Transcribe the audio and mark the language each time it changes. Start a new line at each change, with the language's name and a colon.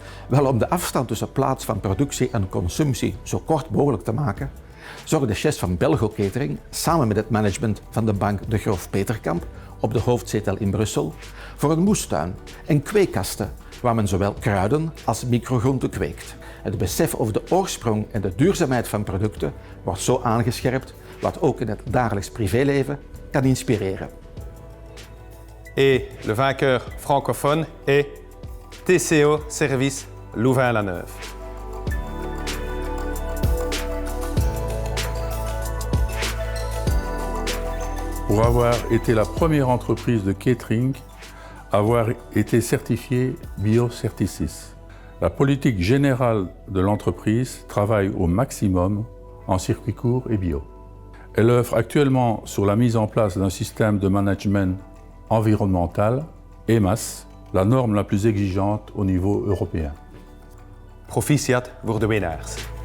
Dutch: Wel, om de afstand tussen plaats van productie en consumptie zo kort mogelijk te maken, zorgde chefs van Belgo Catering samen met het management van de Bank de Groef Peterkamp op de hoofdzetel in Brussel voor een moestuin en kweekkasten waar men zowel kruiden als microgroenten kweekt. Het besef over de oorsprong en de duurzaamheid van producten wordt zo aangescherpt, wat ook in het dagelijks privéleven kan inspireren.
French: Et le vainqueur francophone est TCO Service Louvain-la-Neuve. Pour avoir été la première entreprise de catering à avoir été certifiée Bio-Certicis. La politique générale de l'entreprise travaille au maximum en circuit court et bio. Elle œuvre actuellement sur la mise en place d'un système de management environnemental, EMAS, la norme la plus exigeante au niveau européen.
Dutch: Proficiat voor de winnaars.